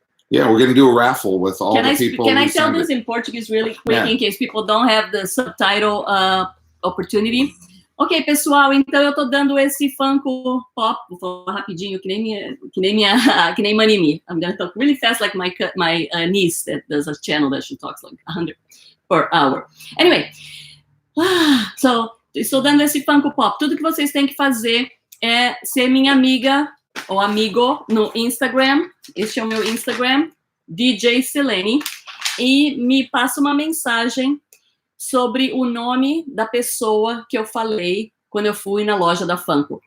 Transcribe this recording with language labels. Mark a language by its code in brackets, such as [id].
[en] Yeah, we're gonna do a raffle with all the people. Can I tell this in Portuguese really quick, in case people don't have the subtitle opportunity? [pt] Ok, pessoal, então eu tô dando esse Funko Pop, vou falar rapidinho, que nem Manimi. [en] I'm gonna talk really fast, like my niece that does a channel that she talks like 100 per hour. Anyway, so [pt] estou dando esse Funko Pop. Tudo que vocês têm que fazer é ser minha amiga ou amigo no Instagram. Este é o meu Instagram, DJ Silene, e me passa uma mensagem sobre o nome da pessoa que eu falei quando eu fui na loja da Funko.